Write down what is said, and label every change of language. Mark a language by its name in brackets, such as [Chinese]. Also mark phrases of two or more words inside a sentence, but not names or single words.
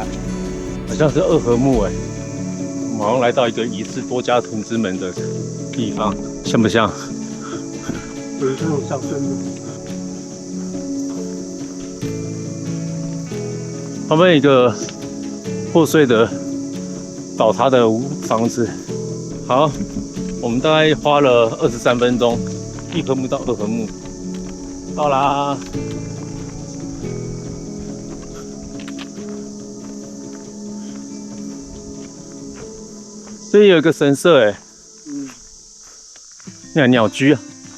[Chinese] 好像是二合目哎，我們好像來到一個疑似多加屯之門的地方，像不像？有這種象徵的。旁邊有一個破碎的倒塌的房子。好，我們大概花了23 分鐘，一合目到二合目，到啦。這裡有一個神社哎，鳥居啊。